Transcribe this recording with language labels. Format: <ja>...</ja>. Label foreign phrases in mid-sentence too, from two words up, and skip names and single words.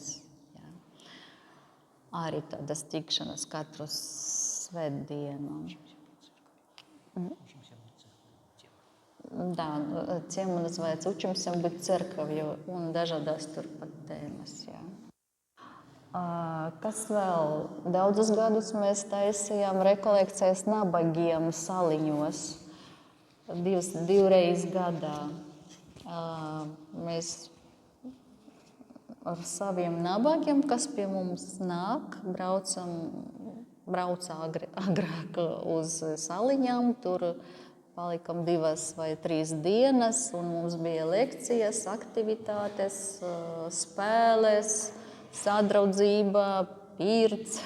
<lv>Jā. Arī tādas tikšanas katru svētdienu.</lv> <ru>Да, тема называется «Учимся быть церковью»</ru> <lv>un dažādas turpat tēmas. Jā. Kas vēl? Daudzus gadus mēs taisījām rekolekcijas nabagiem saliņos divreiz gadā. Mēs ar saviem nabagiem, kas pie mums nāk, brauca agrāk uz saliņām, tur palikam 2 vai 3 dienas, un mums bija lekcijas, aktivitātes, spēles, sadraudzība, pirts.</lv>